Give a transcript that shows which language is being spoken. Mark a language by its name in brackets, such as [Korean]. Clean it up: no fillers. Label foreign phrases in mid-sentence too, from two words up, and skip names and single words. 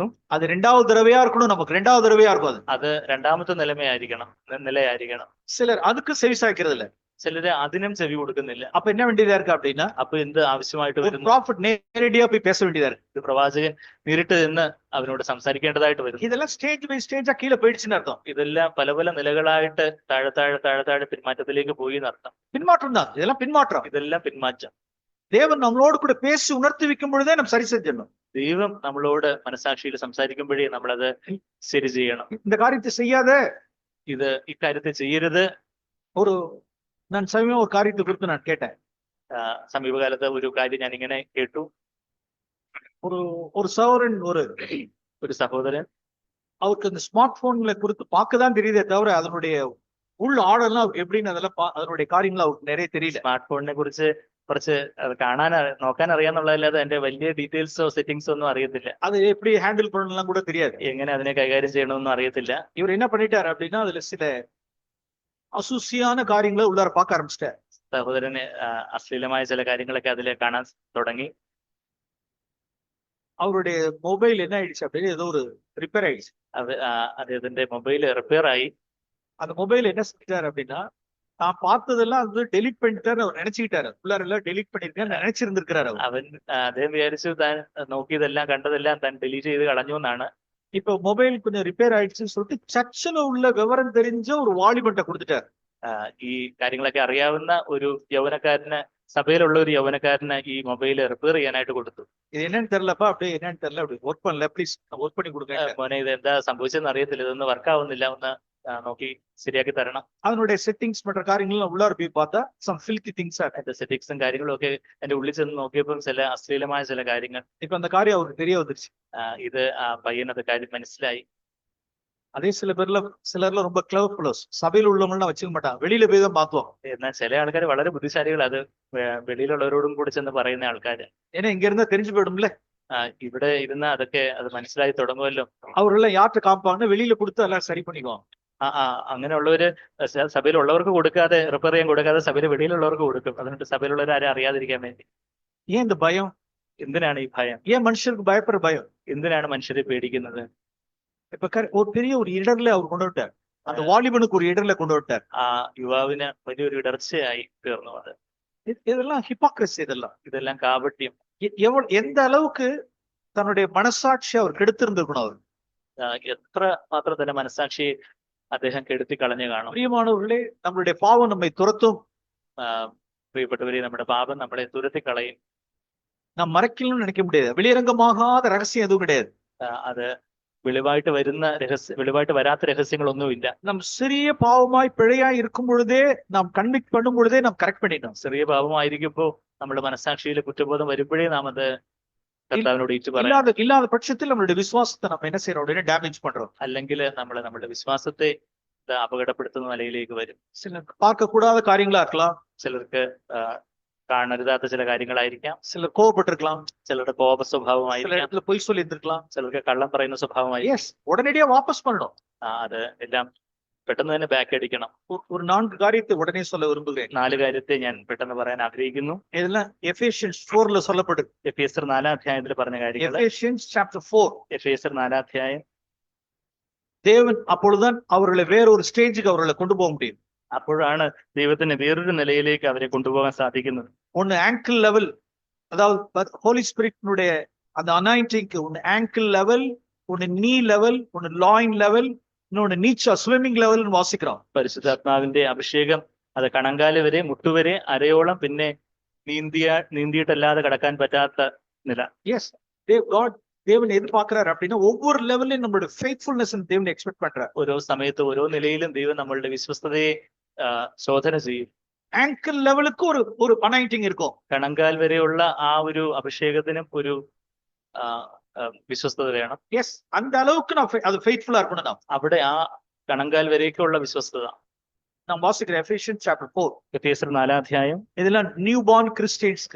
[Tamil] அது 2வது தடவையா இருக்கணும். நமக்கு 2வது தடவையா இருக்கும். [Malayalam] അത് രണ്ടാമത്തെ നിലയായിരിക്കണം. [Tamil] சிலர் அதுக்கு செவிசாய்க்கிறது இல்ல. [Malayalam] ചിലര് അതിനും ചെവി കൊടുക്കുന്നില്ല. [Tamil] அப்ப என்ன வேண்டியதா இருக்கு அப்படின்னா, [Malayalam] അപ്പൊ എന്ത് ആവശ്യമായിട്ട് വരുന്നു? [Tamil] ப்ராஃபட் நேரடியா போய் பேச வேண்டியதா இருக்கு. [Malayalam] പ്രവാചകൻ നേരിട്ട് നിന്ന് അവനോട് സംസാരിക്കേണ്ടതായിട്ട് വരുന്നു. [Tamil] இதெல்லாம் [English] stage by stage [Tamil] கீழே போயிடுச்சுன்னு அர்த்தம். [Malayalam] ഇതെല്ലാം പല പല നിലകളായിട്ട് താഴെ പിന്മാറ്റത്തിലേക്ക് പോയി എന്നർത്ഥം. [Tamil] பின்மாற்றம் தான் இதெல்லாம். பின்மாற்றம். [Malayalam] ഇതെല്ലാം പിന്മാറ്റം. [Tamil] தேவன் நம்மளோடு கூட பேசி உணர்த்தி வைக்கும் பொழுதே நம்ம சரி செஞ்சிடணும். [Malayalam] ദൈവം നമ്മളോട് മനസാക്ഷിയിൽ സംസാരിക്കുമ്പോഴേ നമ്മളത് ശരി ചെയ്യണം. [Tamil] இந்த காரியத்தை செய்யாத, [Malayalam] ഇക്കാര്യത്തെ ചെയ്യരുത്. [Tamil] நான் சமீபம் ஒரு காரியத்தை குறித்து நான் கேட்டேன். [Malayalam] സമീപകാലത്ത് ഒരു കാര്യം ഞാൻ ഇങ്ങനെ കേട്ടു. [Tamil] ஒரு சகோதரன், [Malayalam] ഒരു സഹോദരൻ, [Tamil] அவருக்கு அந்த ஸ்மார்ட் போன்களை குறித்து பார்க்கதான் தெரியுதே தவிர அதனுடைய உள் ஆழெல்லாம் எப்படின்னு அதனுடைய காரியங்கள் அவருக்கு நிறைய தெரியல. [Malayalam] സ്മാർട്ട് ഫോണിനെ കുറിച്ച് കുറച്ച് നോക്കാൻ അറിയാന്നുള്ളതല്ലാതെ അതിന്റെ വലിയ ഡീറ്റെയിൽസോ സെറ്റിംഗ്സോ ഒന്നും അറിയത്തില്ല. [Tamil] அது எப்படி ஹேண்டில் பண்ணலாம் கூட தெரியாது. [Malayalam] എങ്ങനെ അതിനെ കൈകാര്യം ചെയ്യണമെന്നും അറിയത്തില്ല. [Tamil] இவர் என்ன பண்ணிட்டாரு அப்படின்னா, அதுல சில அசூசியான காரியங்களை உள்ளார பார்க்க ஆரம்பிச்சிட்டார். [Malayalam] സഹോദരന് അശ്ലീലമായ ചില കാര്യങ്ങളൊക്കെ അതിൽ കാണാൻ തുടങ്ങി. [Tamil] அவருடைய மொபைல் என்ன ஆயிடுச்சு அப்படின்னு ஏதோ ஒரு ரிப்பேர் ஆயிடுச்சு. [Malayalam] അദ്ദേഹത്തിന്റെ മൊബൈൽ റിപ്പയർ ആയി. [Tamil] அந்த மொபைல் என்ன செஞ்சாரு அப்படின்னா, தான் பார்த்ததெல்லாம் வந்து டெலிட் பண்ணிட்டாரு அவர் நினைச்சுக்கிட்டாரு. உள்ளார எல்லாம் டெலிட் பண்ணிருக்கேன் நினைச்சிருந்திருக்கிறாரு அவர். [Malayalam] അദ്ദേഹം വിചാരിച്ചു താൻ നോക്കിയതെല്ലാം കണ്ടതെല്ലാം താൻ ഡിലീറ്റ് ചെയ്ത് കളഞ്ഞു എന്നാണ്. [Tamil] இப்ப மொபைல் கொஞ்சம் ரிப்பேர் ஆயிடுச்சுன்னு சொல்லிட்டு சர்ச்சில் உள்ள விவரம் தெரிஞ்ச ஒரு வாலிபன்ட்ட கொடுத்துட்டாரு. [Malayalam] ഈ കാര്യങ്ങളൊക്കെ അറിയാവുന്ന ഒരു യൗവനക്കാരന്, സഭയിലുള്ള ഒരു യൗവനക്കാരന് ഈ മൊബൈൽ റിപ്പയർ ചെയ്യാനായിട്ട് കൊടുത്തു. [Tamil] இது என்னன்னு தெரியலப்பா, அப்படியே என்னன்னு தெரியல, அப்படி ஒர்க் பண்ணல, ப்ளீஸ் ஒர்க் பண்ணி கொடுங்க. [Malayalam] മോനെ ഇത് എന്താ സംഭവിച്ചെന്ന് അറിയത്തില്ല, ഇതൊന്നും വർക്ക് ആവുന്നില്ല, ഒന്ന് നോക്കി ശരിയാക്കി തരണം. [Tamil] அதனுடைய செட்டிங்ஸ் பண்ற காரியங்கள் உள்ளார போய் பார்த்தா [English] some filthy things are. [Malayalam] എന്റെ സെറ്റിങ്സും കാര്യങ്ങളും ഒക്കെ എന്റെ ഉള്ളിൽ ചെന്ന് നോക്കിയപ്പോൾ ചില അശ്ലീലമായ ചില കാര്യങ്ങൾ. [Tamil] இப்ப அந்த காரியம் அவருக்கு தெரிய வந்துருச்சு. [Malayalam] ഇത് ആ പയ്യനത് കാര്യം മനസ്സിലായി. [Tamil] அதே சிலர்ல ரொம்ப [English] clever fellows, [Tamil] சபையில உள்ளவங்களாம் வச்சுக்க மாட்டாங்க, வெளியில போய் தான் மாத்துவோம். [Malayalam] എന്നാൽ ചില ആൾക്കാർ വളരെ ബുദ്ധിശാലികൾ, അത് വെളിയിലുള്ളവരോടും കൂടി ചെന്ന് പറയുന്ന ആൾക്കാര്. [Tamil] ஏன்னா இங்க இருந்தா தெரிஞ்சு போயிடும்ல. [Malayalam] ഇവിടെ ഇരുന്ന് അതൊക്കെ അത് മനസ്സിലായി തുടങ്ങുമല്ലോ. [Tamil] அவரெல்லாம் யார்கிட்ட காப்பாங்கன்னா வெளியில கொடுத்து எல்லாம் சரி பண்ணிக்குவோம். [Malayalam] അങ്ങനെയുള്ളവര് സഭയിലുള്ളവർക്ക് കൊടുക്കാതെ, റിപ്പയർ ചെയ്യാൻ കൊടുക്കാതെ സഭയിൽ വെളിയിലുള്ളവർക്ക് കൊടുക്കും. അതുകൊണ്ട് സഭയിലുള്ളവർ ആരും അറിയാതിരിക്കാൻ വേണ്ടി. [Tamil] ஏன் இந்த பயம்? [Malayalam] എന്തിനാണ് ഈ ഭയം? [Tamil] ஏன் மனுஷருக்கு பயப்படுற பயம்? [Malayalam] എന്തിനാണ് മനുഷ്യരെ പേടിക്കുന്നത്? [Tamil] இப்ப ஒரு பெரிய ஒரு இடர்ல அவர் கொண்டு விட்டார். அந்த வாலிபனுக்கு ஒரு இடர்ல கொண்டு விட்டார். [Malayalam] ആ യുവാവിന് വലിയൊരു ഇടർച്ചയായി തീർന്നു. അത് [Tamil] இதெல்லாம் ஹிப்போக்ரஸி. [Malayalam] ഇതെല്ലാം കാപട്യം. [Tamil] எந்த அளவுக்கு தன்னுடைய மனசாட்சி அவர் கெடுத்திருந்திருக்கணும். அவர் [Malayalam] എത്ര മാത്രം തന്നെ മനസാക്ഷിയെ അദ്ദേഹം കെടുത്തി കളഞ്ഞു കാണും. [Tamil] பிரியமானவர்களே, நம்மளுடைய பாவம் நம்மை துரத்தும். [Malayalam] പ്രിയപ്പെട്ടവരെ, നമ്മുടെ പാപം നമ്മളെ തുരത്തി കളയും. [Tamil] நாம் மறைக்கணும்னு நினைக்க முடியாது. வெளியரங்கமாகாத ரகசியம் எதுவும் கிடையாது. [Malayalam] അത് വെളിവായിട്ട് വരാത്ത രഹസ്യങ്ങളൊന്നുമില്ല. [Tamil] நம் சிறிய பாவமாய் பிழையாய் இருக்கும் பொழுதே, நாம் கன்விக்ட் பண்ணும் பொழுதே நாம் கரெக்ட் பண்ணிடணும். [Malayalam] ചെറിയ പാപമായിരിക്കുമ്പോ നമ്മുടെ മനസാക്ഷിയിലെ കുറ്റബോധം വരുമ്പോഴേ നാം അത് കർത്താവിനോട് ഏറ്റു പറയാം. [Tamil] இல்லாத பட்சத்தில் நம்மளுடைய விசுவாசத்தை நம்ம என்ன செய்யறோம் அப்படின்னா டேமேஜ் பண்றோம். [Malayalam] അല്ലെങ്കിൽ നമ്മൾ നമ്മുടെ വിശ്വാസത്തെ അപകടപ്പെടുത്തുന്ന നിലയിലേക്ക് വരും. [Tamil] சிலருக்கு பார்க்க கூடாத காரியங்களா இருக்கலாம். [Malayalam] ചിലർക്ക് കാണരുതാത്ത ചില കാര്യങ്ങളായിരിക്കാം. [Tamil] சிலர் கோவப்பட்டிருக்கலாம். [Malayalam] ചിലരുടെ കോപ [Tamil] சில [Malayalam] സ്വഭാവമായിരിക്കാം. [Tamil] இடத்துல பொய் சொல்லி இருந்திருக்கலாம். [Malayalam] ചിലർക്ക് കള്ളം പറയുന്ന സ്വഭാവമായിരിക്കും. [Tamil] எஸ், உடனடியா வாபஸ் பண்ணணும். [Malayalam] അത് എല്ലാം പെട്ടെന്ന് തന്നെ ബാക്ക് അടിക്കണം. [Tamil] ஒரு 4 காரியத்தை உடனே சொல்ல விரும்புகிறேன். [Malayalam] 4 കാര്യത്തെ ഞാൻ പെട്ടെന്ന് പറയാൻ ആഗ്രഹിക്കുന്നു. [Tamil] இதெல்லாம் எபேசியன்ஸ் 4ல சொல்லப்படுது. [Malayalam] എഫേസ്യർ 4-ാം അധ്യായത്തിൽ പറഞ്ഞ കാര്യങ്ങൾ. [Tamil] எபேசியன்ஸ் chapter 4. [Malayalam] എഫേസ്യർ 4-ാം അധ്യായം. [Tamil] தேவன் அப்பொழுதுதான் அவர்களை வேற ஒரு ஸ்டேஜுக்கு அவர்களை கொண்டு போக முடியும். [Malayalam] അപ്പോഴാണ് ദൈവത്തിന് വേറൊരു നിലയിലേക്ക് അവരെ കൊണ്ടുപോകാൻ സാധിക്കുന്നത്. [Tamil] ஒன்னு [English] ankle level, [Tamil] அதாவது [English] holy spirit [Tamil] அந்த அனாயிண்டிங்க்கு ஒன்னு [English] ankle level, [Tamil] ஒன்னு [English] knee level, [Tamil] ஒன்னு [English] loin level, [Tamil] இன்னொன்னு நீச்சா [English] swimming level [Tamil] வாசிக்கிறோம். [Malayalam] പരിശുദ്ധാത്മാവിന്റെ അഭിഷേകം അത് കണങ്കാല് വരെ, മുട്ടുവരെ, അരയോളം, പിന്നെ നീന്തിയിട്ടല്ലാതെ കടക്കാൻ പറ്റാത്ത നില. [Tamil] எஸ், தேவன் எதிர்பார்க்கிறார் அப்படின்னா ஒவ்வொரு லெவல்லையும் நம்மளோட ஃபெய்த்ஃபுல்னஸ் தேவன் எக்ஸ்பெக்ட் பண்றார். [Malayalam] ഓരോ സമയത്ത് ഓരോ നിലയിലും ദൈവം നമ്മളുടെ വിശ്വസ്തതയെ ശോധന ചെയ്യും. [English] ankle level [Tamil] ஒரு அனாயிண்டிங் இருக்கும். [Malayalam] കണങ്കാൽ വരെയുള്ള ആ ഒരു അഭിഷേകത്തിനും ഒരു വിശ്വസ്തത വേണം. [Tamil] எஸ், அந்த அளவுக்கு அது ஃபெய்த்ஃபுல்லா இருக்கணும். [Malayalam] അവിടെ ആ കണങ്കാൽ വരേക്കുള്ള വിശ്വസ്തത. [Tamil] நாம் வாசிக்கிற எபேசியன்ஸ் chapter 4. [Malayalam] എഫേസ്യർ 4-ാം അധ്യായം. [Tamil] இதெல்லாம் [English] new born Christians.